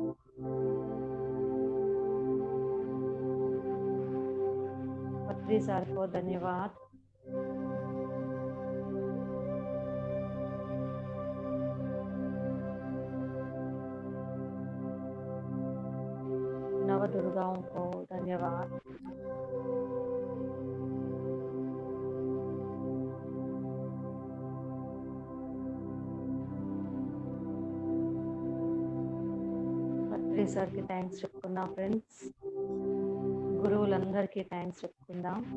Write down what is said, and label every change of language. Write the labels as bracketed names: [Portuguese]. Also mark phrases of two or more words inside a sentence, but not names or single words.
[Hindi] पत्री सर को धन्यवाद। नव दुर्गाओं को धन्यवाद। [Telugu] పత్రి సార్కి థ్యాంక్స్ చెప్పుకుందాం ఫ్రెండ్స్, గురువులందరికీ థ్యాంక్స్ చెప్పుకుందాం,